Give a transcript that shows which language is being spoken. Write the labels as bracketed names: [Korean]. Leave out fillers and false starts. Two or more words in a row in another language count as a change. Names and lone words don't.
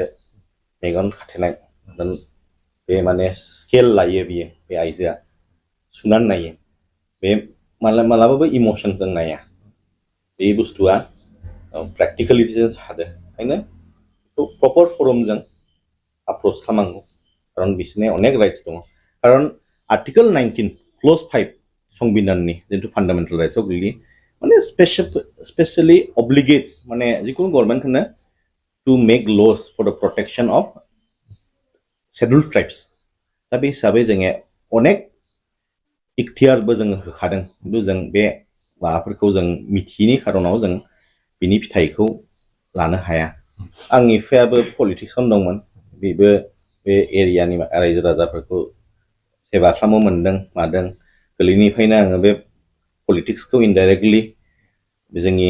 [Bodo] मेगन खाथेनाय बे माने स्केल लायो बियो बे आइजोआ सुनानै नायो बे मालाबाबो इमोसनजों नाया बे बुस्थुआ प्रेक्टिकेलिटिजों हादो ओंखायनो बेखौ [English] proper form [Bodo] अप्रोच खालामनांगौ खारन बिसोरनि अनेक राइट्स दङ खारन आर्टिकल 19 क्ल'ज 5 संबिधाननि जिथु [English] fundamental rights [Bodo] गोग्लैयो [English] माने specially obligates [Bodo] माने जिकुनु [English] गभर्नमेन्ट होनो to make laws for the protection of scheduled tribes [Bodo] दा बे हिसाबै जोङो अनेक इख्तियारबो जोङो होखादों खिन्थु जों बे माबाफोरखौ जों मिथियैनि खारनाव जों बिनि फिथाइखौ लानो हाया आंनि बिफायाबो पलिटिक्सआवनो दंमोन बेबो बे एरियानि रायजो राजाफोरखौ सेवा खालामनो मोनदों मादों गोरलैनिफ्रायनो आङो बे पलिटिक्सखौ इनडाइरेक्टलि जोंनि